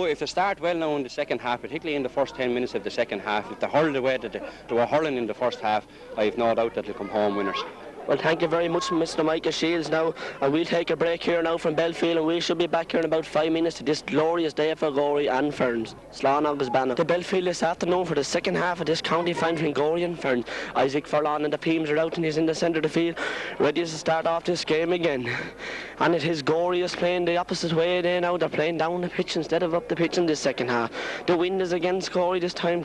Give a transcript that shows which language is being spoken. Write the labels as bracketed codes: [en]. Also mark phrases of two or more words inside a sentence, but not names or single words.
[en] If they start well now in the second half, particularly in the first 10 minutes of the second half, if they hurl the way that they were hurling in the first half, I have no doubt that they'll come home winners. Well, thank you very much, Mr. Michael Shields now, and we'll take a break here now from Belfield, and we should be back here in about 5 minutes to this glorious day for Gorey and Ferns. [ga] Slán agus Banna. [en] The Belfield this afternoon for the second half of this county final between Gorey and Ferns. Isaac Furlong and the Peams are out, and he's in the centre of the field, ready to start off this game again. And it is Gorey is playing the opposite way there now. They're playing down the pitch instead of up the pitch in this second half. The wind is against Gorey this time.